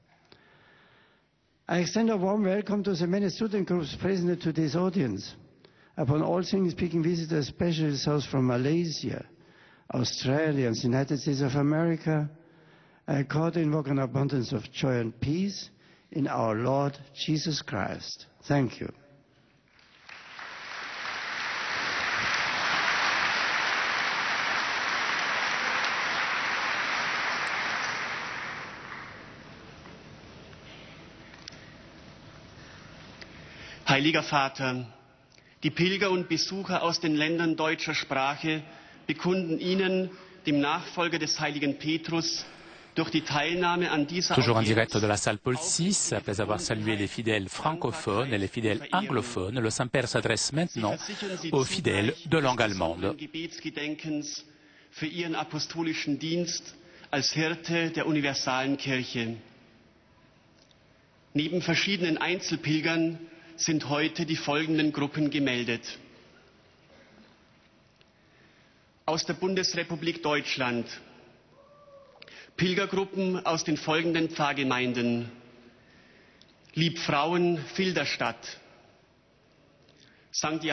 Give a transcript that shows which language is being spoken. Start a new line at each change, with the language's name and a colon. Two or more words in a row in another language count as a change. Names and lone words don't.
English: I extend a warm welcome to the many student groups present in today's audience. Upon all English-speaking visitors, especially those from Malaysia, Australia, and the United States of America, I call to invoke an abundance of joy and peace in our Lord Jesus Christ. Thank you.
German: Heiliger Vater, die Pilger und Besucher aus den Ländern deutscher Sprache bekunden Ihnen, dem Nachfolger des heiligen Petrus, durch die Teilnahme an dieser
French: Toujours en
German: Audienz
French: direct de la salle Paul VI, après avoir salué les fidèles francophones et les fidèles anglophones, le Saint-Père s'adresse maintenant aux fidèles de langue allemande.
German: Gebetsgedenkens für Ihren apostolischen Dienst als Hirte der universalen Kirche. Neben verschiedenen Einzelpilgern sind heute die folgenden Gruppen gemeldet. Aus der Bundesrepublik Deutschland Pilgergruppen aus den folgenden Pfarrgemeinden: Liebfrauen Filderstadt, St.